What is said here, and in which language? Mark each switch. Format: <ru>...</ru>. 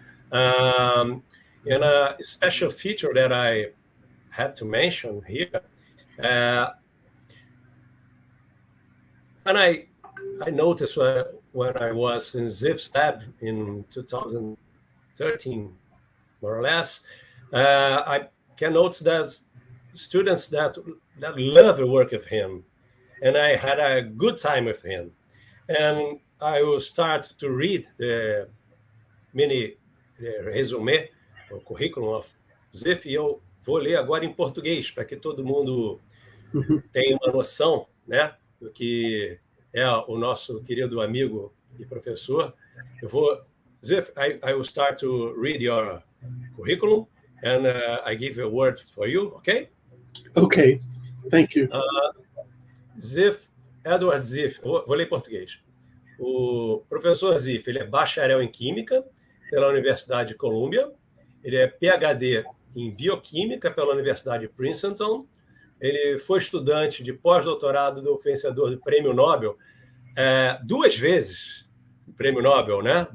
<en>And a special feature that I have to mention here, and I noticed when I was in Ziff's lab in 2013, more or less, I can notice that students that love the work of him, and I had a good time with him. And I will start to read the mini resume,</en> <pt>o currículo of Ziff, e eu vou ler agora em português, para que todo mundo tenha uma noção, né, do que é o nosso querido amigo e professor.</pt> <en>Ziff, I will start to read your curriculum, and I give a word for you, okay? Okay, thank you.</en> <pt>Ziff, Edward Ziff, vou ler em português. O professor Ziff, ele é bacharel em Química pela Universidade de Columbia, ele é PhD em Bioquímica pela Universidade de Princeton, ele foi estudante de pós-doutorado do vencedor do Prêmio Nobel 2 vezes, o Prêmio Nobel, né?</pt>